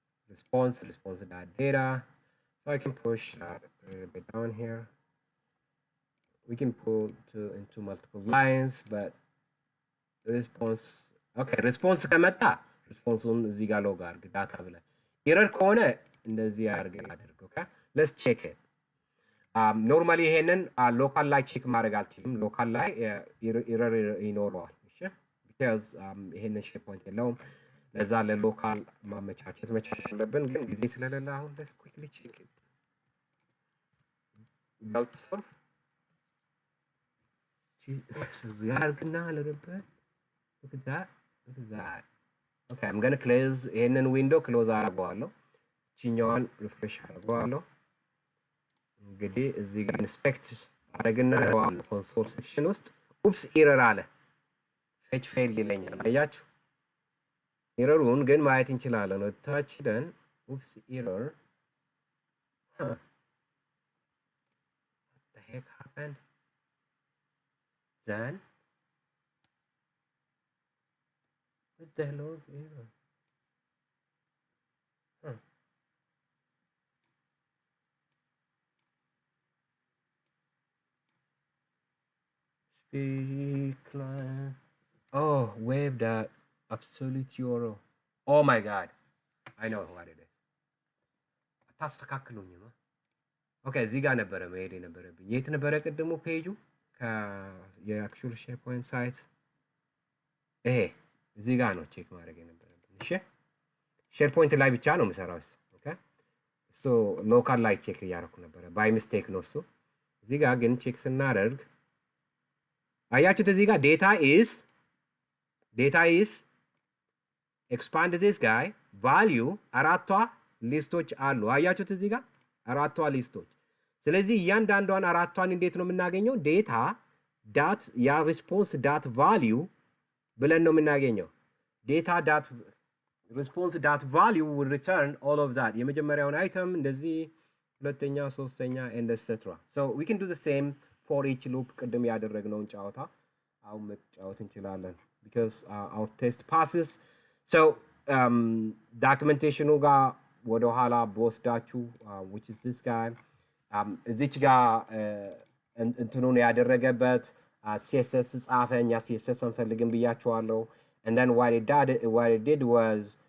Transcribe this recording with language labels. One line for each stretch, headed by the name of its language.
English: Response that data. So I can push that a little bit down here. We can pull into multiple lines, but the response, okay, response
Amharic: ከመጣ
English: response-ን
Amharic: እዚህ ጋር ሎግ አድርግ ዳታ ብለህ ኤረር ከሆነ እንደዚህ አድርገህ አድርግ።
English: okay, let's check it.
Amharic: ኖርማሊ ይሄንን ሎካል ላይ ቼክ ማድረግ አልችልም። ሎካል ላይ ኤረር ይኖረዋል። እሺ
English: because
Amharic: ይሄንን ሼርፖይንት የለውም። ለዛ ለሎካል ማመቻቸት መቻል አለብን፣ ግን ጊዜ ስለሌለ አሁን
English: let's quickly check it. So we are gonna a little bit. Look at that. Look at that. Okay, I'm gonna close
Amharic: ይሄንን ዊንዶው ክሎዝ አደርገዋለሁ። ቺኛዋን ሪፍሬሽ አደርገዋለሁ። እንግዲህ እዚህ ጋር ኢንስፔክት አደረግና ያዋለሁ ኮንሶል ሴክሽን ውስጥ ኡፕስ ኤረር አለ። ፌች ፌይልድ ይለኛል። አያችሁ? ኤረሩን ግን ማየት እንችላለን። ወታች ሄደን ኡፕስ ኤረር
English: what the heck happened? Then what the hell was error? Speak client. Oh, wave that absolute euro. Oh my god, I know what it is.
Amharic: አታስተካክሉኝማ። ኦኬ እዚህ ጋር ነበረ መሄድ የነበረብኝ። የት ነበረ ቅድሙ ፔጁ? የአክቹዋል ሼርፖይንት ሳይት ይሄ እዚህ ጋር ነው ቼክ ማድረግ የነበረብኝ። እሺ ሼርፖይንት ላይ ብቻ ነው የምሰራው። ኦኬ ሶ ሎካል ላይ ቼክ እያደረኩ ነበረ። ባይ ሚስቴክ ነው እሱ። እዚህ ጋር ግን ቼክ ስናደርግ አያችሁት?
English: እዚህ ጋር ዴታ ኢዝ ኤክስፓንድ ዚስ ጋይ ቫልዩ
Amharic: አራቷ ሊስቶች አሉ። አያችሁት? እዚህ ጋር አራቷ ሊስቶች። ስለዚህ እያንዳንዷን አራቷን እንዴት ነው የምናገኘው?
English: ዴታ ዳት ያ ሪስፖንስ ዳት ቫልዩ
Amharic: ብለን ነው የምናገኘው።
English: ዴታ ዳት ሪስፖንስ ዳት ቫልዩ will return all of that
Amharic: የመጀመሪያውን አይተም እንደዚህ፣ ሁለተኛ፣ ሶስተኛ
English: and etc. So we can do the same for each loop
Amharic: ቅድም ያደረግነውን ጨዋታ አሁን መጫወት እንችላለን
English: because our test passes.
Amharic: So ዶክመንቴሽኑ ጋር ወደ ኋላ በወስዳችሁ
English: which is this guy
Amharic: እዚች ጋር እንትኑን ያደረገበት CSS ጻፈ። እኛ CSS አንፈልግም ብያችኋለሁ።
English: and then what it did was